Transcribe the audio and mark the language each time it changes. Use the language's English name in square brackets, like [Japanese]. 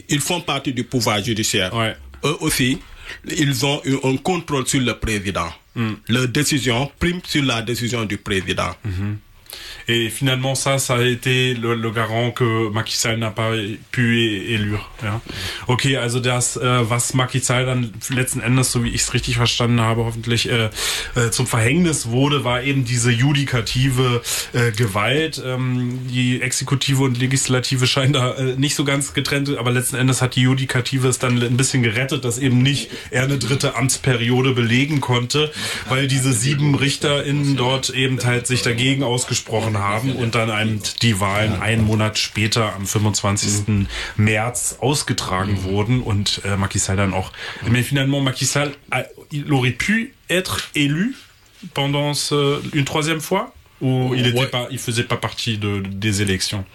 [French] Ils font partie du pouvoir judiciaire. Ouais. Eux aussi, ils ont un contrôle sur le président. Leur décision prime sur la décision du président. Mmh. Et finalement, ça a été le garant que Macky Sall n'a pas pu élire. [German] Ja. Okay, also das, was Macky Sall dann letzten Endes, so wie ich es richtig verstanden habe, hoffentlich zum Verhängnis wurde, war eben diese judikative Gewalt. Die Exekutive und Legislative scheinen da nicht so ganz getrennt, aber letzten Endes hat die Judikative es dann ein bisschen gerettet, dass eben nicht er eine dritte Amtsperiode belegen konnte, weil diese 7 RichterInnen dort eben halt sich dagegen ausgesprochen haben und dann die Wahlen einen Monat später am 25. März ausgetragen wurden und Macky Sall dann auch. [French] Mais finalement, Macky Sall, il aurait pu être élu pendant ce, une troisième fois? Il faisait pas partie des élections.